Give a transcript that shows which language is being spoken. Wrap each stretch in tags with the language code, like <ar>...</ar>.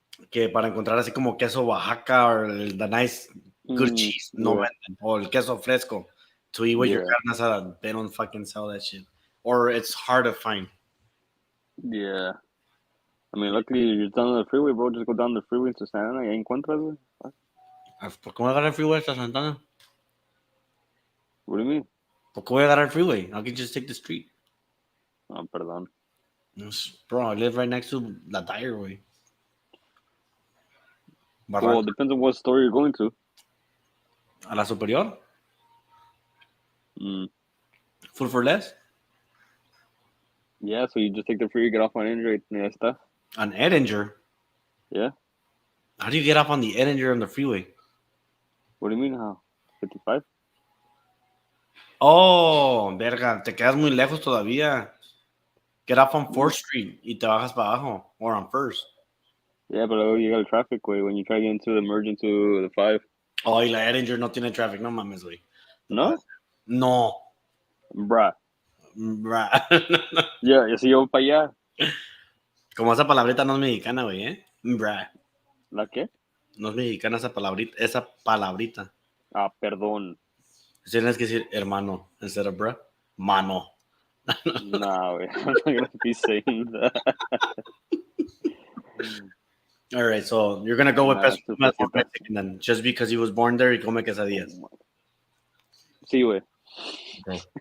<es>Que para encontrar así como queso Oaxaca</es> <en>or the nice good cheese,</en> <es>no</es> <en>Yeah.</en> <es>venden.</es> <en>Or</en> <es>el queso fresco</es> <en>to eat with your Yeah.</en> <es>carne asada.</es> <en>They don't fucking sell that shit. Or it's hard to find. Yeah. I mean, luckily, you're down the freeway, bro. Just go down the freeway to Santa Ana</en> <es>y ahí encuentras, güey. ¿Por qué no agarré el freeway hasta Santana?</es> <en>What do you mean?</en> <es>¿Por qué voy a agarrar el freeway?</es> <en>I can just take the street.</en> <es>Oh, perdón.</es> <en>Bro, I live right next to La Tire,</en> <es>güey.</es> <en>Well, depends on what store you're going to.</en> <es>¿A la superior? Mm.</es> <en>Food for less? Yeah, so you just take the freeway, get off on Android, and</en> <es>ya está.</es> <en>On Edinger? Yeah. How do you get off on the Edinger on the freeway? What do you mean, how? 55?</en> <es>Oh, verga, te quedas muy lejos todavía.</es> <en>Get off on 4th Street</en> <es>y te bajas para abajo.</es> <en>Or on 1st. Yeah, but you got a traffic way when you try to get into the merge into the 5.</en> <es>Oh, y la Edinger no tiene</es> <en>traffic.</en> <es>No mames, güey. No? No.</es> <en>Bruh. Bra.</en> <es>Yeah, si yo para allá. Como esa palabrita no es mexicana, güey, ¿eh?</es> <en>Bra.</en> <es>¿La qué? No es mexicana esa palabrita. Ah, perdón. Tienes que decir hermano</es> <en>instead of bra.</en> <es>Mano.</es> <en>Nah, wey. I'm not gonna be saying that. All right, so you're gonna go with Peso too Pluma</en> <es>fácil.</es> <en>Mexican then. Just because he was born there,</en> <es>y come quesadillas. Sí, güey.</es> <en>Okay.</en>